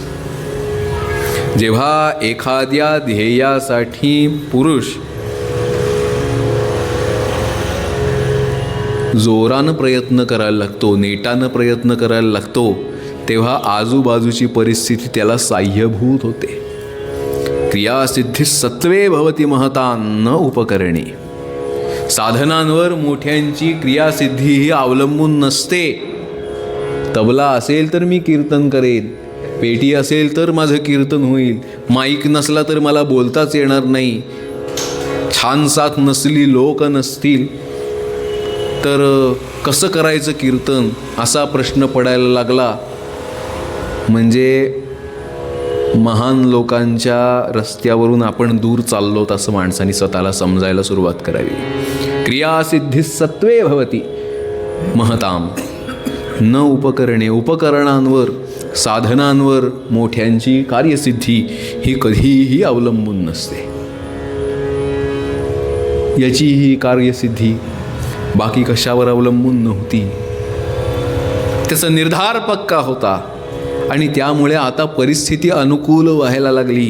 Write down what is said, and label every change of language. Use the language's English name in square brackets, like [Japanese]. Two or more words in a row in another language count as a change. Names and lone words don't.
[Marathi] जेव्हा एखाद्या ध्येयासाठी पुरुष जोरानं प्रयत्न करायला लागतो, नेटानं प्रयत्न करायला लागतो, तेव्हा आजूबाजूची परिस्थिती त्याला साह्यभूत होते. [Sanskrit] क्रियासिद्धी सत्वे भवती महता न उपकरणे. [Marathi] साधनांवर मोठ्यांची क्रियासिद्धी ही अवलंबून नसते. तबला असेल तर मी कीर्तन करेन, पेटी असेल तर माझं कीर्तन होईल, माईक नसला तर मला बोलताच येणार नाही, छान साथ नसली, लोक नसतील तर कसं करायचं कीर्तन, असा प्रश्न पडायला लागला. म्हणजे महान लोकांच्या रस्त्यावरून आपण दूर चाललोत असं माणसाने स्वतःला समजायला सुरुवात करावी. [Sanskrit] क्रियासिद्धी सत्वे भवती महताम न उपकरणे. [Marathi] उपकरणांवर, साधनांवर मोठ्यांची कार्यसिद्धी ही कधीही अवलंबून नसते. याची ही कार्यसिद्धी बाकी कशावर अवलंबून नव्हती. त्याचा निर्धार पक्का होता आणि त्यामुळे आता परिस्थिती अनुकूल व्हायला लागली.